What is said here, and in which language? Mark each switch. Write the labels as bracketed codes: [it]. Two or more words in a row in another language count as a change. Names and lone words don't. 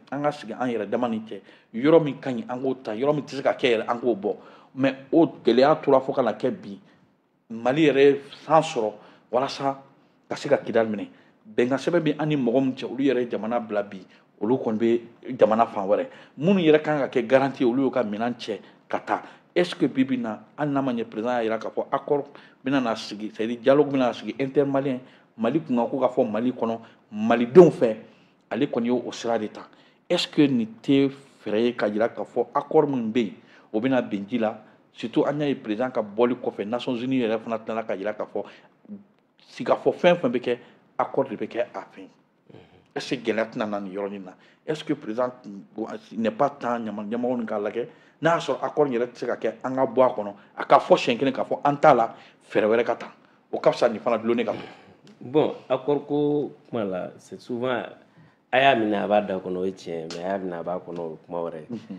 [bm] an ka sigi an yɛrɛ dama ni cɛ yɔrɔ min ka ɲi an k'o ta yɔrɔ min tɛ se ka kɛ yɛrɛ an k'o bɔ mais o gɛlɛya tora fo ka na kɛ bi Mali yɛrɛ san sɔrɔ walasa ka se ka Kidali minɛ bɛnkan sɛbɛn bɛ an ni mɔgɔ min cɛ olu yɛrɛ jamana bila bi olu kɔni bɛ jamana fan wɛrɛ minnu yɛrɛ kan ka kɛ garantie olu y'u ka minɛn cɛ ka taa [fr] est-ce que [bm] bi bi in na hali n'a ma ɲɛ président y'a jira k'a fɔ accord bɛna na sigi [fr] c'est à dire dialogue [bm] bɛna sigi intermalien Mali kun kan ko ka fɔ Mali kɔnɔ malidenw fɛ ale kɔni ye o sira de ta [fr] est-ce que [bm] nin tɛ fɛɛrɛ ye ka jira k'a fɔ accord min bɛ yen o bɛna bɛn ji la surtout an y'a ye président ka bɔli kɔfɛ Nations Unies yɛrɛ fana tilala ka jira k'a fɔ sigikafɔ fɛn fɛn bɛ kɛ accord de bɛ kɛ a fɛ [fr] est-ce que [bm] gɛlɛya tɛna na nin yɔrɔnin na [fr] est-ce que président n'est pas temps [bm] ɲɛmɔgɔ nin k'a lajɛ n'a y'a sɔrɔ accord yɛrɛ tɛ se ka kɛ an ka bɔ a kɔnɔ a ka fɔ siɲɛ kelen k'a fɔ an t'a la fɛɛrɛ wɛrɛ ka ta o ka fisa nin fana dulonni ka [fr] bon accord [bm] ko kuma la [fr] c'est souvent [bm] a y'a minɛ a b'a da kɔnɔ o ye tiɲɛ mais a y'a minɛ a b'a kɔnɔ o ye kuma wɛrɛ